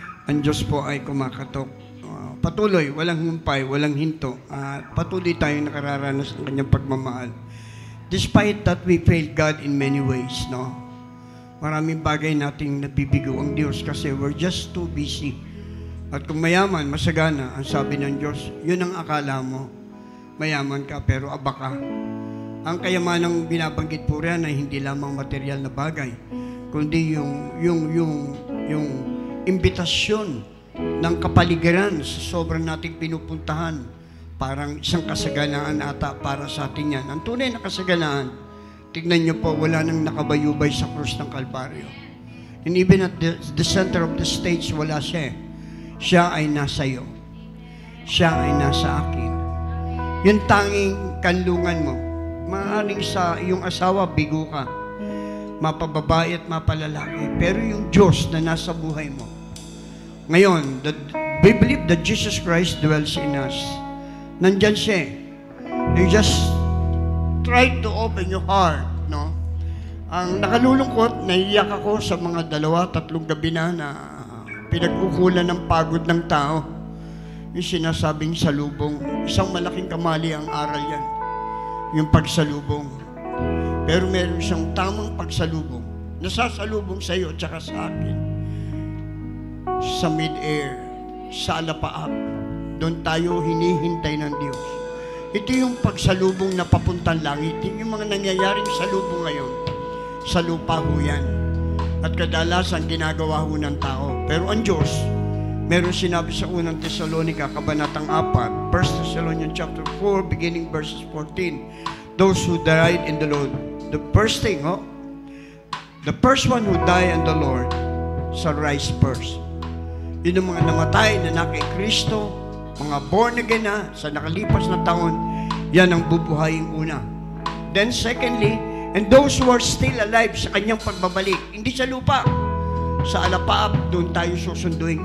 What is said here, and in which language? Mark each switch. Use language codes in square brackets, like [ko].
[tl] Ang Diyos po ay kumakatok. Patuloy, walang humpay, walang hinto. Patuloy tayong nakararanas ng kanyang pagmamahal. [en] Despite that we fail God in many ways, no? [tl] Maraming bagay nating nabibigo ang Diyos kasi [en] we're just too busy. [tl] At kung mayaman, masagana, ang sabi ng Diyos, yun ang akala mo. Mayaman ka pero aba ka. Ang kayamanang binabanggit po riyan ay hindi lamang material na bagay, kundi yung imbitasyon ng kapaligiran sa sobrang nating pinupuntahan. Parang isang kasaganaan ata para sa atin yan. Ang tunay na kasaganaan, tignan niyo po, wala nang nakabayubay sa krus ng Kalbaryo. [en] And even at the center of the stage, [tl] wala siya. Siya ay nasa iyo. Siya ay nasa akin. Yung tanging kanlungan mo, maaaring sa iyong asawa, bigo ka. Mapababae at mapalalaki. Pero yung Diyos na nasa buhay mo. [en] Ngayon, we believe that Jesus Christ dwells in us. [tl] Nandyan siya. [en] You just try to open your heart, no? [tl] Ang nakalulungkot, naiiyak ako sa mga 2-3 gabi na pinagkukulan ng pagod ng tao. Yung sinasabing salubong, isang malaking kamali ang aral yan. yung pagsalubong. Pero meron siyang tamang pagsalubong. Nasasalubong sa iyo at saka sa akin. Sa mid-air, sa alapaap, doon tayo hinihintay ng Diyos. Ito yung pagsalubong na papuntang langit. Yung mga nangyayaring salubong ngayon, sa lupa ho yan. At kadalasan ginagawa ho ng tao. Pero ang Diyos, meron sinabi sa unang Thessalonica, kabanatang 4, [en] 1 Thessalonians chapter 4, beginning verses 14. Those who died in the Lord, the first thing, the first one who died in the Lord shall rise first. [tl] Yun ang mga namatay na kay Kristo, mga born again na sa nakalipas na taon, yan ang bubuhayin una. [en] Then secondly, and those who are still alive [tl] sa kanyang pagbabalik, hindi sa lupa, sa alapaap, doon tayo susunduin.